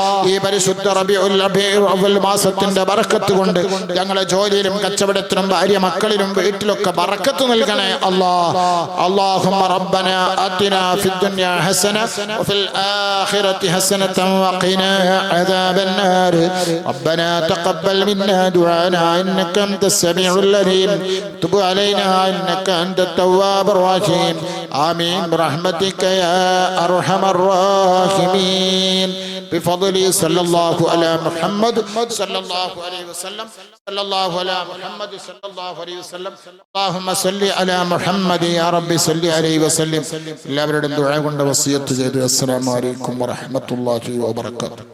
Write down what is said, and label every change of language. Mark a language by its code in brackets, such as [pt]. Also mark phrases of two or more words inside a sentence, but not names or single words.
[ml] ഈ പരിശുദ്ധ റബീഉൽ അവ്വൽ മാസത്തിന്റെ ബറക്കത്ത് കൊണ്ട് ഞങ്ങളെ ജോലിയിലും കച്ചവടത്തിലും ഭാര്യ മക്കളിലും വീട്ടിലൊക്കെ ബറക്കത്ത് നൽകണേ അല്ലാഹ്. [ar] اللهم ربنا آتنا في الدنيا حسنة وفي الآخرة حسنة وقنا عذاب النار. ربنا تقبل منا دعاءنا إنك أنت السميع العليم. تب علينا إنك أنت التواب الرحيم. آمين برحمتك يا أرحم الراحمين. بفضل صلى الله على محمد صلى الله عليه وسلم. صلى الله على محمد صلى الله عليه وسلم. اللهم صل على محمد يا رب صل عليه وسلم. [ml] എല്ലാവരുടെയും ദുആ കൊണ്ട് വസിയത്ത് ചെയ്തു. [ar] السلام عليكم ورحمة الله وبركاته.